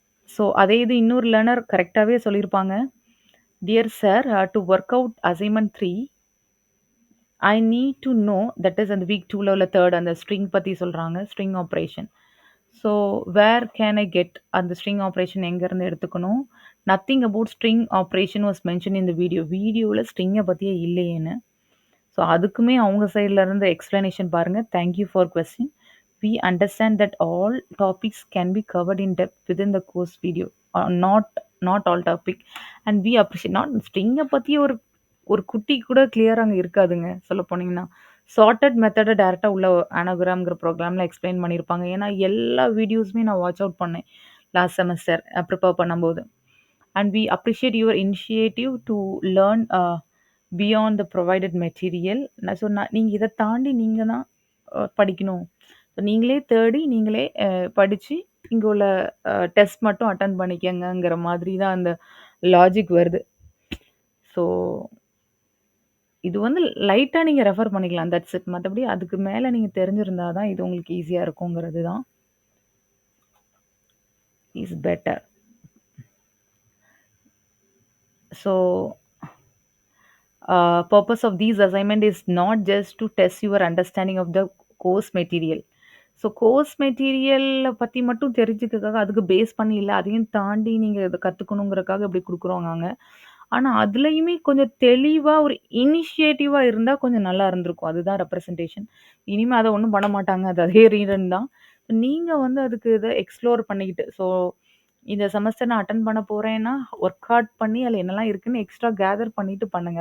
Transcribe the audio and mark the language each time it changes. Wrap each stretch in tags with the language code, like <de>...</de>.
<ta>So, அதே இது இன்னொரு லேர்னர் கரெக்ட்டாவே சொல்லியிருப்பாங்க.</ta> <en>"dear sir, to work out assignment 3 I need to know"</en> <ta>that is அந்த வீக் 2ல உள்ள 3 அந்த ஸ்ட்ரிங் பத்தி சொல்றாங்க. String operation. So,</ta> <en>where can I get</en> <ta>அந்த ஸ்ட்ரிங் ஆப்பரேஷன் எங்கேருந்து எடுத்துக்கணும்?</ta> <en>Nothing about string operation was mention in the video.</en> <ta>வீடியோல ஸ்ட்ரிங்க பத்தியே இல்லையேன்னு. ஸோ அதுக்குமே அவங்க சைட்ல இருந்து எக்ஸ்ப்ளனேஷன் பாருங்க.</ta> <en>Thank you for question. We understand that all topics can be covered in depth within the course video. Not not all topic. And we appreciate not</en> <ta>ஸ்ட்ரிங்க பத்தி ஒரு ஒரு குட்டி கூட கிளியரா அங்க இருக்காதுங்க. சொல்ல போனீங்கன்னா. சார்ட்டட் மெத்தட டைரக்ட்டா உள்ள அனோகிராம்ங்கிற ப்ரோகிராம்ல எக்ஸ்ப்ளைன் பண்ணியிருப்பாங்க. ஏன்னா எல்லா வீடியோஸுமே நான் வாட்ச் அவுட் பண்ணேன். லாஸ்ட் செமஸ்டர் ப்ரிப்பேர் பண்ணும்போது.</ta> <en>And we appreciate your initiative to learn beyond the provided material.</en> <ta>நான் சொன்னா நீங்க இத தாண்டி நீங்க தான் படிக்கணும். So நீங்களே தேடி, நீங்களே படிச்சு இங்க உள்ள டெஸ்ட் மட்டும் அட்டெண்ட் பண்ணிக்கங்கங்கிற மாதிரி தான் அந்த லாஜிக் வருது. ஸோ இது வந்து லைட்டா நீங்க ரெஃபர் பண்ணிக்கலாம்.</ta> <en>That's it.</en> <ta>மத்தபடி அதுக்கு மேல நீங்க தெரிஞ்சிருந்தா தான் இது உங்களுக்கு ஈஸியா இருக்குங்கிறது தான் is better.</ta> <en>So, purpose of these assignment is not just to test your understanding of the course material.</en> <ta>So course material பத்தி மட்டும் தெரிஞ்சுக்கிறதுக்காக அதுக்கு பேஸ் பண்ணி இல்ல. அதையும் தாண்டி நீங்க இத கத்துக்கணுங்கிறதுக்காக இப்படி குடுக்குறோங்காங்க. ஆனா, அதுலயுமே கொஞ்சம் தெளிவா ஒரு இனிஷியேட்டிவா இருந்தா கொஞ்சம் நல்லா இருந்திருக்கும். அதுதான் ரெப்ரசன்டேஷன். இனிமே அத ஒண்ணும் பண்ண மாட்டாங்க. அது அதே ரீடன் தான். நீங்க வந்து அதுக்கு இத எக்ஸ்ப்ளோர் பண்ணிக்கிட்டு, ஸோ இந்த செமஸ்டர் நான் அட்டெண்ட் பண்ண போறேன்னா, ஒர்க் ஹார்ட் பண்ணி அதுல என்னலாம் இருக்குன்னு எக்ஸ்ட்ரா கேதர் பண்ணிட்டு பண்ணுங்க.</ta>